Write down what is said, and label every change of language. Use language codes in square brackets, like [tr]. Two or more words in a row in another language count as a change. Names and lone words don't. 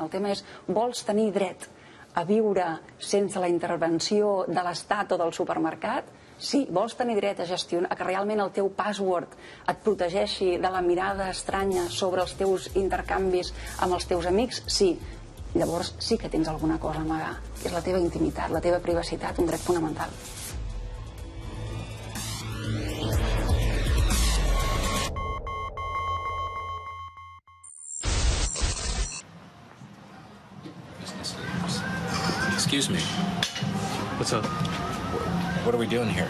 [ca] El tema és, vols tenir dret a viure sense la intervenció de l'Estat o del supermercat? Sí. Vols tenir dret a gestionar, que realment el teu password et protegeixi de la mirada estranya sobre els teus intercanvis amb els teus amics? Sí. Llavors sí que tens alguna cosa a amagar, que és la teva intimitat, la teva privacitat, un dret fonamental. [en] Excuse me. What's up? What are we doing here?